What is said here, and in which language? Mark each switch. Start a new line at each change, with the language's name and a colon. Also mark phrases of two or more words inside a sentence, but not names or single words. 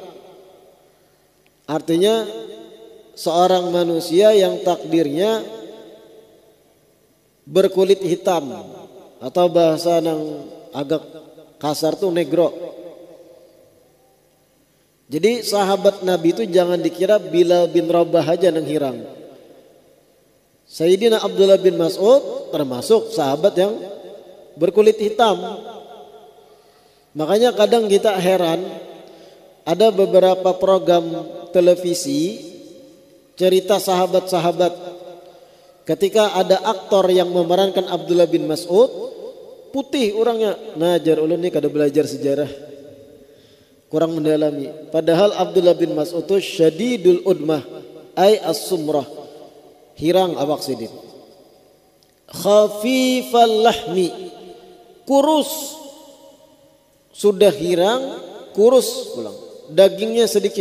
Indonesian: Artinya seorang manusia yang takdirnya berkulit hitam, atau bahasa yang agak kasar tuh negro. Jadi sahabat Nabi itu jangan dikira Bilal bin Rabah aja yang hirang. Sayyidina Abdullah bin Mas'ud termasuk sahabat yang berkulit hitam. Makanya kadang kita heran, ada beberapa program televisi cerita sahabat-sahabat, ketika ada aktor yang memerankan Abdullah bin Mas'ud,
Banjar: putih orangnya, najar ulun ni kada belajar sejarah, kurang mendalami.
Indonesian: Padahal Abdullah bin Mas'ud itu
Arabic: شديد الأدمة أي السمرة,
Banjar: hirang awak sidin.
Arabic: خفيف اللحم,
Banjar: kurus, sudah hirang, kurus pulang, dagingnya sedikit.